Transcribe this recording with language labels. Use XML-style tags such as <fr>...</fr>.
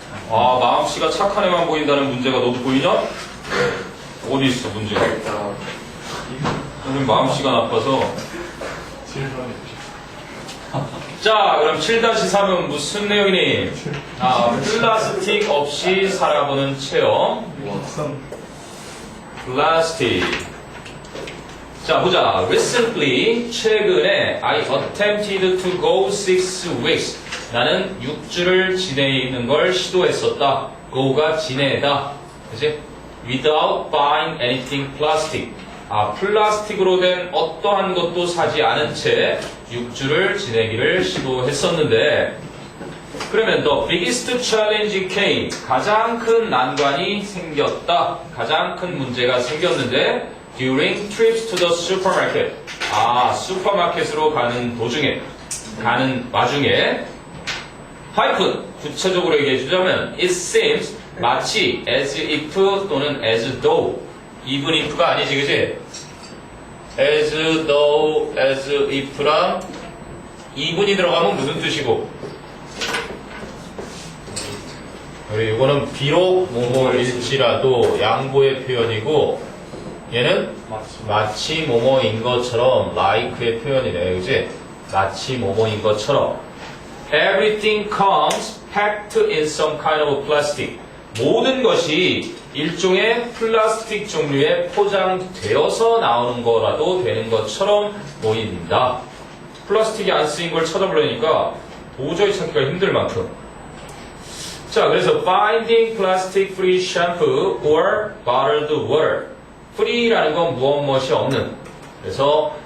<ko>아 마음씨가 착한 애만 보인다는 문제가 너도 보이냐? 어디 있어 문제가? 선생님 마음씨가 나빠서. 자 그럼 7-3은 무슨 내용이니? 플라스틱 없이 살아보는 체험. 플라스틱. 자 보자.</ko> <en>Recently</en> <ko>최근에</ko> <en>I attempted to go 6 weeks.</en> <ko>나는 6주를 지내는 걸 시도했었다. go가 지내다. 그치?</ko> <en>Without buying anything plastic.</en> <ko>플라스틱으로 된 어떠한 것도 사지 않은 채 6주를 지내기를 시도했었는데 그러면</ko> <en>the biggest challenge came.</en> <ko>가장 큰 난관이 생겼다. 가장 큰 문제가 생겼는데</ko> <en>during trips to the supermarket.</en> <ko>슈퍼마켓으로 가는 도중에 가는 와중에 하이픈 구체적으로 얘기해 주자면</ko> <en>it seems</en> <ko>마치</ko> <en>as if</en> <ko>또는 as though even if가 아니지 그지? as though, as if랑 even이 들어가면 무슨 뜻이고? 우리 이거는 비록 뭐뭐일지라도 양보의 표현이고 얘는 마치 뭐뭐인 것처럼 like의 표현이네 그지? 마치 뭐뭐인 것처럼</ko> <en>everything comes packed in some kind of plastic.</en> <ko>모든 것이 일종의 플라스틱 종류에 포장되어서 나오는 거라도 되는 것처럼 보인다. 플라스틱이 안 쓰인 걸 찾아보려니까 도저히 찾기가 힘들 만큼. 자, 그래서</ko> <en>finding plastic free shampoo or bottled water.</en> <ko>free라는 건 무엇 무엇이 없는. 그래서</ko>